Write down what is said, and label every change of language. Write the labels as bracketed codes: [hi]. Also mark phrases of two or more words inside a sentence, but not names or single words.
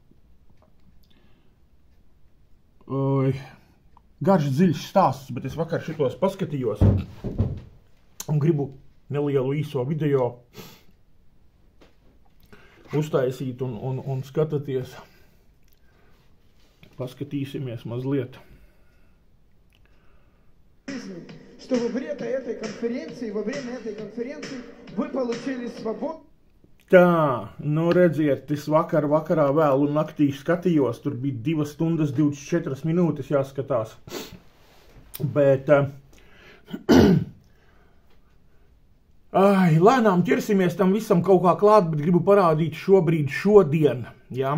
[lv] Garš dziļš stāsts, bet es vakar šitos paskatījos un gribu nelielu īso video uztaisīt un skatāties. Paskatīsimies mazliet. [ru] Что во время этой конференции вы получили свободу. [lv] Tā, redziet, es vakarā vēlu naktī skatījos, tur bija 2 stundas 24 minūtes jāskatās. Bet lēnām ķersimies tam visam kaut kā klāt, bet gribu parādīt šodien, jā.